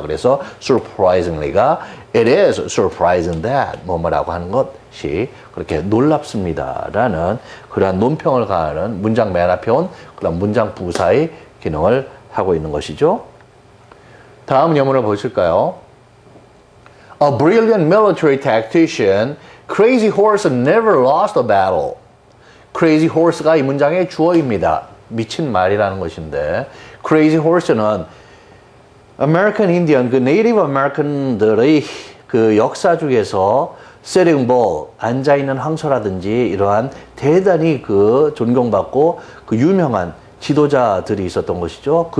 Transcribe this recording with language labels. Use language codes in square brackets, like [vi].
[ko] 그래서 surprisingly가 [en] it is surprising that [ko] 뭐라고 하는 것이 그렇게 놀랍습니다라는 그러한 논평을 가하는 문장 맨 앞에 온 그런 문장 부사의 기능을 하고 있는 것이죠. 다음 예문을 보실까요? [en] A brilliant military tactician, Crazy Horse never lost a battle. [ko] Crazy Horse가 이 문장의 주어입니다. 미친 말이라는 것인데 Crazy Horse는 American Indian, 그 Native American들의 그 역사 중에서 Sitting Bull, 앉아있는 황소라든지 이러한 대단히 그 존경받고 그 유명한 지도자들이 있었던 것이죠.